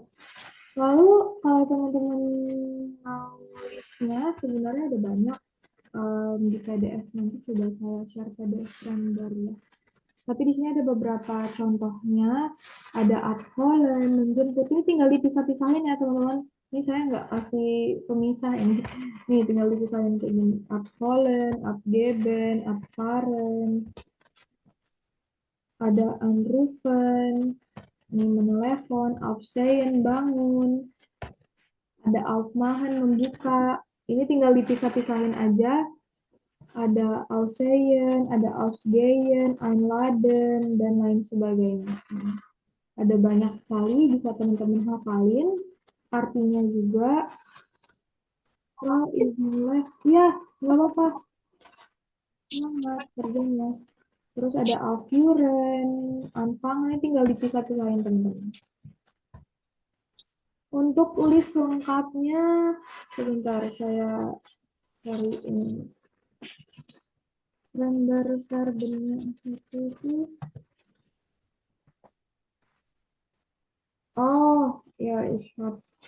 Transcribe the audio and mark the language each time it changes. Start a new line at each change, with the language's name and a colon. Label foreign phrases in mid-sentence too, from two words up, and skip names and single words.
Indonesian: Lalu kalau teman-teman mau listnya sebenarnya ada banyak di PDF, nanti coba saya share PDF gambar ya. Tapi di sini ada beberapa contohnya, ada abholen, menjemput, ini tinggal dipisah-pisahin ya teman-teman. Ini saya nggak kasih pemisah ini. Nih tinggal dipisahin kayak gini.
German: Abholen, abgeben, abfahren.
Indonesian: Ada anrufen, ini menelepon, aufstehen, bangun. Ada aufmachen, membuka. Ini tinggal dipisah-pisahin aja. Ada aussehen, ada
German: ausgehen, einladen,
Indonesian: dan lain sebagainya. Ada banyak sekali, bisa teman-teman hafalin. Artinya juga, ya, nggak apa-apa. Semangat kerjanya. Terus ada
German: aufführen, anfangen,
Indonesian: ini tinggal dipisah-pisahin teman-teman. Untuk list lengkapnya, sebentar saya cari ini. Gambar verbennya satu itu. Oh, ya, ishap.